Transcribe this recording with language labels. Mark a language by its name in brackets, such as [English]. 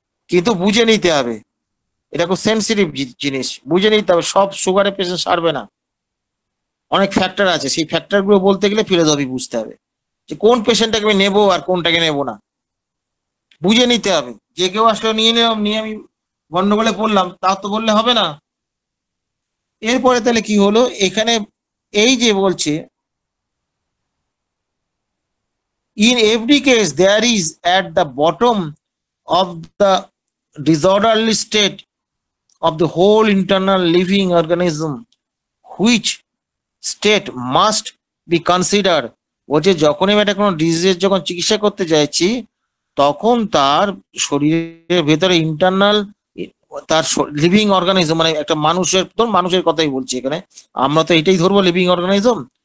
[Bangla] কিন্তু বুঝে নিতে হবে, এটা খুব সেন্সিটিভ জিনিস, বুঝে নিতে হবে। সব সুগারের পেশেন্ট সারবে না, অনেক ফ্যাক্টর আছে, সেই ফ্যাক্টর গুলো বলতে গেলে ফিলোসফি বুঝতে হবে, যে কোন পেশেন্টটাকে আমি নেবো আর কোনটাকে নেবো না, বুঝে নিতে হবে। যে কেউ আসলে নিয়ে আমি গন্ডগোলে পড়লাম, তা তো বললে হবে না। এরপরে তাহলে কি হলো এখানে, এই যে বলছে [English] in every case there is at the bottom of the disorderly state of the whole internal living organism, which state must be considered. [Bangla] বলছে যখনই আমি একটা কোনো ডিজিজের যখন চিকিৎসা করতে চাইছি, তখন তার শরীরের ভেতরে ইন্টারনাল, তার লিভিং অর্গানিজম, মানে একটা মানুষের কথাই বলছি এখানে, আমরা তো এটাই ধরবো লিভিং অর্গানিজম।